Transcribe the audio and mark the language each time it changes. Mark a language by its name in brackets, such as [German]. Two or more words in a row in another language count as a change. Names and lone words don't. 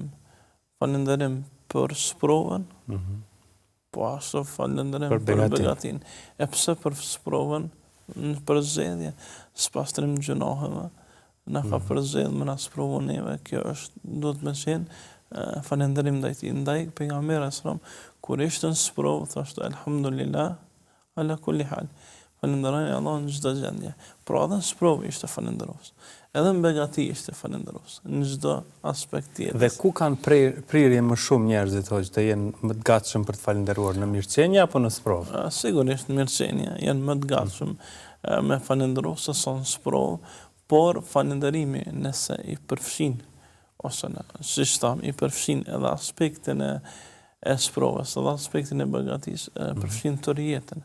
[Albanian] Falenderim për sprovën, po ashtu falenderim për begatin. E pse për sprovën, për zgjedhje, spastrim gjunoheve, na ka përzgjedh me na sprovu neve, kjo është, do të më qenë falenderim ndaj tij. Ndaj pejgamberi sallam, kur ishte në sprovë, thoshte [Arabic] الحمد لله على كل حال. [Albanian] Falenderojnë Allahun në çdo gjendje. Pra edhe në sprovë ishte falënderues. Edhe në begati ishte falënderues, në çdo aspekt tjetër. Dhe ku kanë prirje më shumë njerëzit hoqë të jenë më të gatshëm për të falënderuar, në mirëqenie apo në sprovë? Sigurisht në mirëqenie janë më të gatshëm me falënderu se sa në sprovë, por falënderimi nëse i përfshin ose si tham i përfshin edhe aspektin e sprovës, edhe aspektin e begatisë, përfshin tërë jetën.